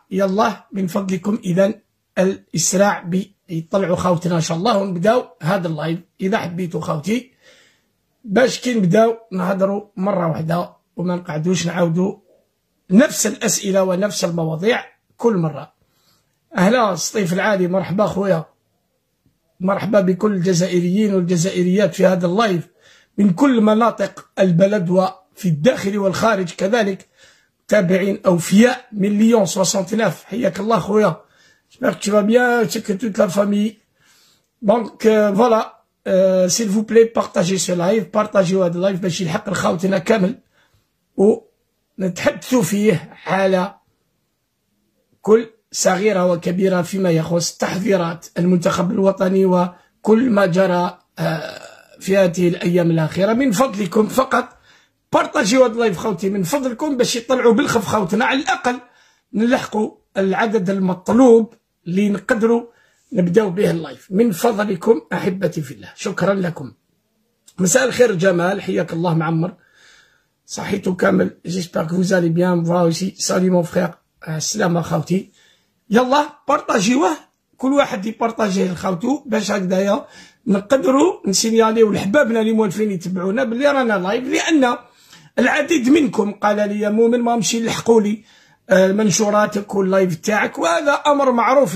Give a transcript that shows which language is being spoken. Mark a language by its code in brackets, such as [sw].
[ar] يلا من فضلكم إذا الإسراع بيطلعوا خوتنا إن شاء الله، ونبداو هذا اللايف إذا حبيتوا خوتي، باش كي نبداو نهضروا مرة واحدة وما نقعدوش نعاودوا نفس الأسئلة ونفس المواضيع كل مرة. أهلا سطيف العالي، مرحبا خويا، مرحبا بكل الجزائريين والجزائريات في هذا اللايف من كل مناطق البلد وفي الداخل والخارج كذلك. تابعين أوفياء من ليون 69. حياك الله خويا. [fr] J'espère que tu vas bien, c'est que toute la famille. Donc voilà, s'il vous plaît partagez ce live, partagez [ar] هذا اللايف باش يلحق لخوتنا كامل، ونتحدثوا فيه على كل صغيرة وكبيرة فيما يخص تحذيرات المنتخب الوطني وكل ما جرى في هذه الأيام الأخيرة. من فضلكم فقط بارطاجيو هذا اللايف خوتي من فضلكم باش يطلعوا بالخف خوتنا، على الأقل نلحقوا العدد المطلوب اللي نقدروا نبداو به اللايف. من فضلكم أحبتي في الله، شكرا لكم. مساء الخير جمال، حياك الله معمر، صحيتو كامل. [fr] j'espère que vous allez bien. moi aussi salut mon frère. [ar] السلامة خوتي. يلا بارطاجيوه، كل واحد يبارطاجيه لخوتو باش هكذايا نقدروا نسينياليو لحبابنا اللي موالفين يتبعونا باللي رانا لايف، لأن العديد منكم قال لي يا مؤمن ما مشي يلحقوا لي منشوراتك واللايف تاعك، وهذا أمر معروف.